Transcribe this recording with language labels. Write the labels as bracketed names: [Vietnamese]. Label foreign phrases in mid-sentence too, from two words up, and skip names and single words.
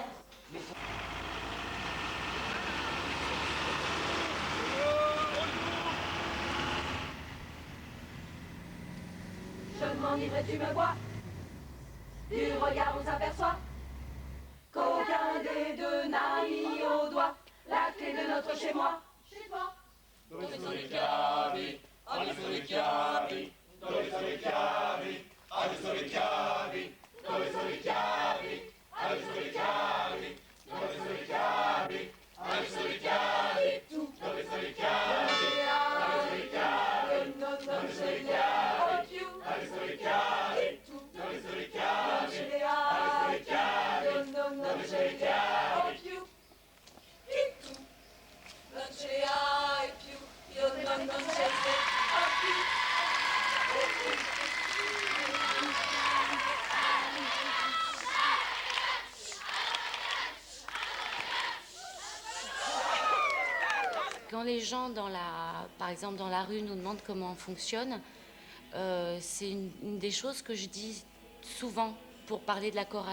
[French] Chaudement livré, tu me vois. Du regard, on s'aperçoit qu'aucun des deux n'a mis au doigt la clé de notre chez-moi. Chez toi. [Italian] Dove sono le chiavi? Dove sono le chiavi? Dove sono le chiavi? Dove sono le chiavi? Dove sono le chiavi? Dove sono le chiavi? Dove sono le chiavi? Dove sono le chiavi? Dove sono le chiavi? Dove sono le chiavi? Non ce le hai più. Dove sono le chiavi? Dove sono le chiavi? Dove sono le chiavi? Non ce le hai più. E tu non ce le hai più. Io non ce le ho più. [French] Quand les gens, par exemple dans la rue, nous demandent comment on fonctionne, c'est une des choses que je dis souvent pour parler de la chorale.